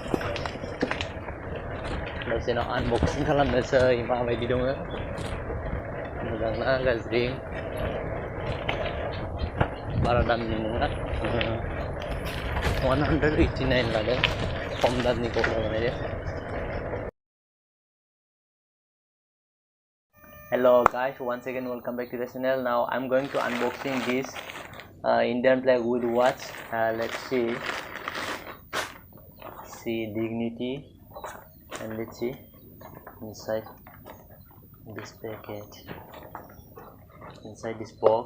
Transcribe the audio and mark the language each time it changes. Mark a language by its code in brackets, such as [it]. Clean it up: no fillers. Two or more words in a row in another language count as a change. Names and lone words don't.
[brx] दसे उनाव आनबक्सिं खालामनोसै माबायदि दङ। मोजां ना गाज्रि। बारा दामनि नङा। 189 लादों। खम दामनिखौ मोननाय। [en] Hello guys, once again welcome back to the channel. Now I'm going to unboxing this Indian flag with watch. Let's see Dignity, and let's see inside this package, inside this box.